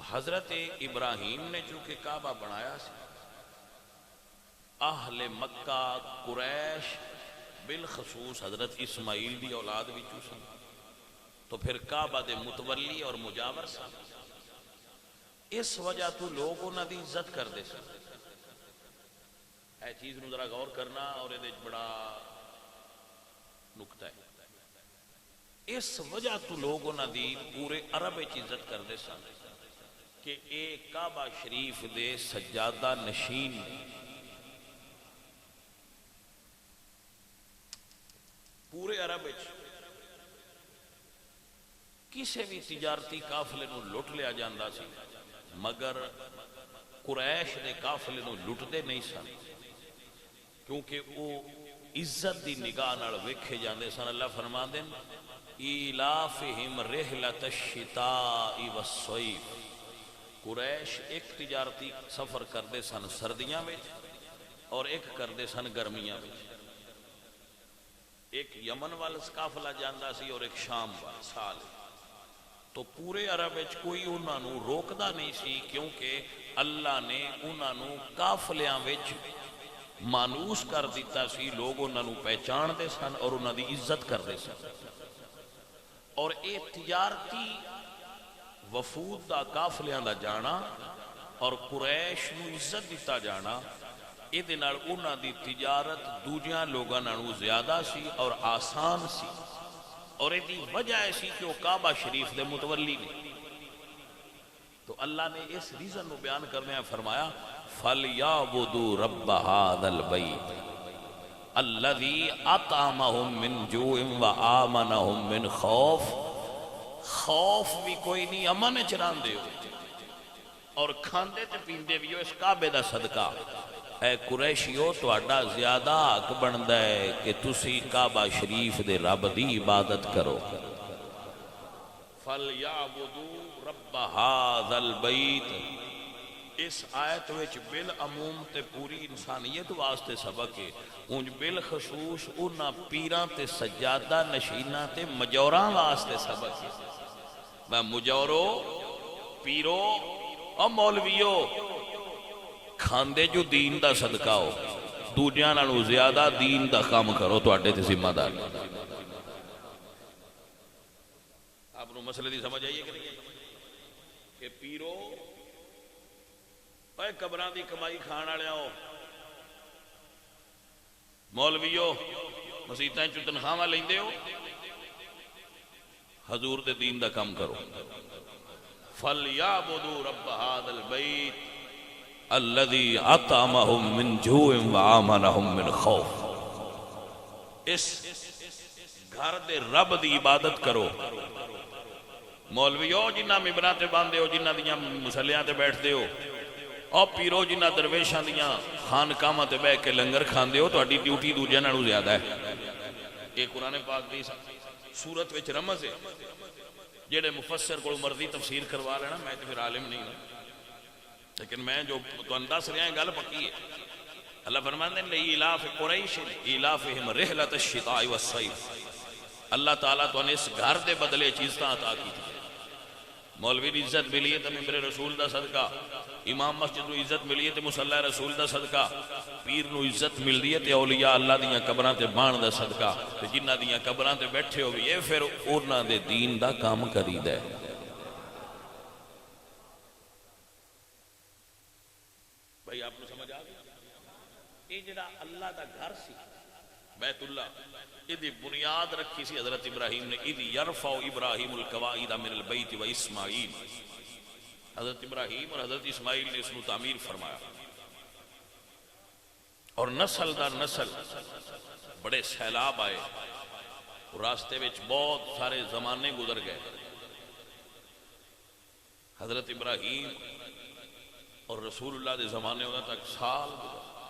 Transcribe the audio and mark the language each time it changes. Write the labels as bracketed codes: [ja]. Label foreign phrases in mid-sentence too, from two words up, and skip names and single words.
[pa] حضرت ابراہیم نے چونکہ کعبہ بنایا سی اہل مکہ قریش بالخصوص حضرت اسماعیل دی اولاد وچوں سن، تو پھر کعبہ دے متولی اور مجاور سن، اس وجہ تو لوگ انہاں دی عزت کردے سن۔ اے چیز نو ذرا غور کرنا، اور یہ بڑا نکتہ ہے۔ اس وجہ تو لوگ انہاں دی پورے عرب وچ عزت کردے سن کہ اے کعبہ شریف دے سجادہ نشین۔ پورے عرب وچ کسی بھی تجارتی قافلے نو لٹ لیا جاندا سی، مگر قریش دے قافلے نو لٹدے نہیں سن، کیونکہ وہ عزت دی نگاہ نال ویکھے جاندے سن۔ اللہ فرماندے [ar] ایلافہم رحلۃ الشتاء والصیف، [pa] قریش ایک تجارتی سفر کردے سن سردیاں وچ اور ایک کردے سن گرمیاں وچ، ایک یمن وال قافلہ جاندا سی اور ایک شام وال سال۔ تو پورے عرب وچ کوئی انہاں نو روکدا نہیں سی، کیونکہ اللہ نے انہاں نو قافلیاں وچ مانوس کر دیتا سی، لوگ انہاں نو پہچان دے سن اور انہاں دی عزت کر دے سن۔ اور اے تجارتی وفود دا قافلیاں دا جانا اور قریش نو عزت دیتا جانا، اے نال انہاں دی تجارت دوجیاں لوگاں نالوں زیادہ سی اور آسان سی، اور اے دی وجہ ایسی کہ وہ کعبہ شریف دے متولی نے۔ تو اللہ نے اس ریزن نو بیان کرنے ہیں فرمایا [ar] فَلْيَعْبُدُوا رَبَّ هَذَا الْبَيْتِ الَّذِي أَطْعَمَهُم مِّن جُوعٍ وَآمَنَهُم مِّن خَوْفٍ۔ [pa] خوف بھی کوئی نہیں، امن چران دے ہو اور کھاندے تے پیندے بھی ہو اس کعبے دا صدقہ۔ اے قریشیو تہاڈا زیادہ حق بندا ہے کہ تسی کعبہ شریف دے رب دی عبادت کرو۔ [ar] فَلْيَعْبُدُوا رَبَّ هَذَا الْبَيْتِ، [pa] اس آیت وچ بالعموم تے پوری انسانیت واسطے سبق ہے، انج بالخصوص انہاں پیراں تے سجادہ نشیناں تے مجوراں واسطے سبق ہے۔ میں مجورو، پیرو اور مولویو، کھاندے جو دین دا صدقہ ہو، دوجیاں نالوں زیادہ دین دا کام کرو، تواڈے تے ذمہ دار۔ آپ نو مسئلے دی سمجھ آئیے کہ نہیں کہ پیرو اے قبراں دی کمائی کھان والے ہو، مولویو مسیتاں چ تنخواہ لیندے ہو، حضور دے دین دا کام کرو۔ [ar] فَلْيَعْبُدُوا رَبَّ هَذَا الْبَيْتِ الَّذِي أَطْعَمَهُم مِّن جُوعٍ وَآمَنَهُم مِّن خَوْفٍ، [pa] اس گھر دے رب دی عبادت کرو۔ مولویو جنہ ممبراں تے باندھے ہو، جنہ دیاں مصلیاں تے بیٹھتے ہو، اور پیرو جنہ درویشاں دیاں خانقاہاں تے بیٹھ کے لنگر کھاندے ہو، تہاڈی ڈیوٹی دوجیاں نالوں زیادہ ہے۔ یہ قرآن پاک دی سورت وچ رمز ہے، جڑے مفسر کو مرضی تفسیر کروا لینا، میں تو پھر عالم نہیں ہوں، لیکن میں جو تو دس رہا ہے گل پکی ہے۔ [ur] اللہ فرماتے ہیں [ar] لِإِيلَافِ قُرَيْشٍ إِيلَافِهِمْ رِحْلَةَ الشِّتَاءِ وَالصَّيْفِ، [pa] اللہ تعالیٰ تو نے اس گھر دے بدلے چیزاں عطا کی تھی۔ مولوی دی عزت ملی ہے تو ممبر رسول دا صدقہ، امام مسجد نو عزت ملی ہے تو مصلی رسول دا صدقہ، پیر نو عزت ملدی ہے تو اولیاء اللہ دیاں قبراں تے بان دا صدقہ، تو جنہ دیاں قبراں تے بیٹھے ہو بھی پھر انہاں دے دین دا کام کرید ہے۔ بھائی آپ نے سمجھ آ گیا؟ یہ جڑا اللہ دا گھر سی بیت اللہ، یہ بنیاد رکھی سی حضرت ابراہیم نے، [ar] اِذْ يَرْفَعُ إِبْرَاهِيمُ الْقَوَاعِدَ مِنَ الْبَيْتِ وَإِسْمَاعِيلُ، [ur] حضرت ابراہیم اور حضرت اسماعیل نے اس کو تعمیر فرمایا، [pa] اور نسل در نسل بڑے سیلاب آئے، راستے وچ بہت سارے زمانے گزر گئے، حضرت ابراہیم اور رسول اللہ دے زمانے ہونا تک سال گزر،